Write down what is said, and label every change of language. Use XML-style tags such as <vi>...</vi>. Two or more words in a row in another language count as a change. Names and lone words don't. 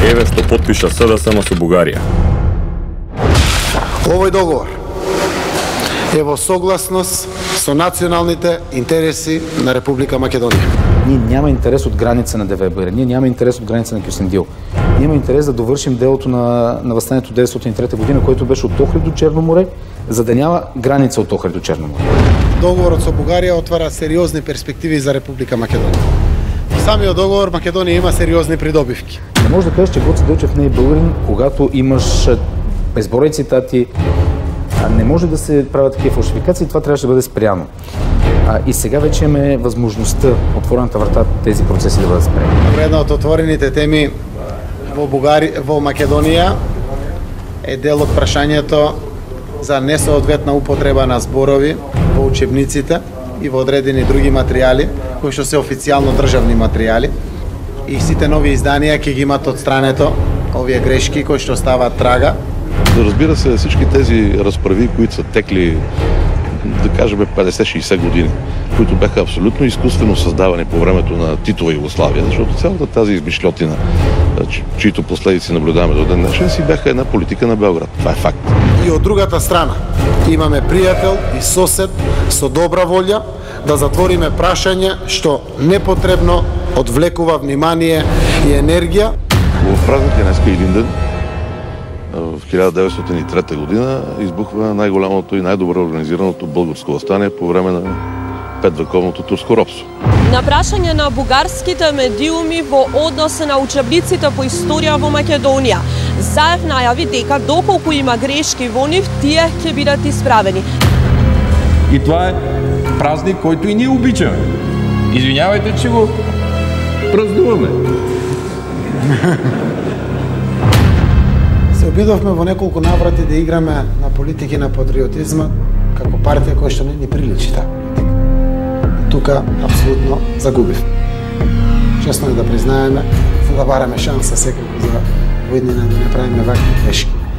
<mk>еве што потпиша СДСМ со Бугарија. Овој договор е во согласност со националните интереси на Република Македонија.</mk> <bg>Ние няма интерес от граница на ДВБР, ние няма интерес от граница на Кюстендил. Ние имаме интерес да довършим делото на въстанието 1903 година, което беше от Охрид до Черно море, за да няма граница от Охрид до Черно море.</bg> <mk>Договорот со Бугарија отвара сериозни перспективи за Република Македонија. В самиот договор Македонија има сериозни придобивки.</mk> <bg>Не може да кажеш, че Гоце Делчев не е българин, когато имаш безброй цитати. Не може да се правят такива фалшификации, това трябваше да бъде спряно. И сега вече имаме възможността, отворената врата, тези процеси да бъдат спрени.</bg> <mk>Една от отворените теми во Македонија е дел од прашањето за несоодветна употреба на зборови во учебниците и во одредени други материјали, кои што се официјално државни материјали. И сите нови изданија ќе ги имат од страното овие грешки кои што стават трага.</mk> <bg>Разбира се, всички тези разправи, които са текли, да кажем, 50-60 години, които бяха абсолютно изкуствено създавани по времето на Титова Югославия, защото цялата тази измишльотина, чието последици наблюдаваме до ден днешен, си бяха една политика на Белград. Това е факт.</bg> <mk>И от другата страна имаме пријател и сосед со добра волја да затвориме прашање што непотребно одвлекува внимание и енергија.</mk> <bg>В празник е днеска един ден. В 1903 година избухва най-голямото и най-добро организираното българско въстание по време на петвековното турско робство.</bg> <mk>На прашање на бугарските медиуми во однос на учебниците по историја во Македонија, Заев најави дека доколку има грешки во нив, тие ќе бидат исправени.</mk> <bg>И това е празник, който и ние обичаме. Извинявайте, че го празнуваме.</bg> <mk>Се обидовме во неколку наврати да играме на политики на патриотизма како партија која што не ни приличи таа. Тука апсолутно загубив. Честно е да признаеме, за да бараме шанса секако за воиднина да не правиме вакви грешки.</mk>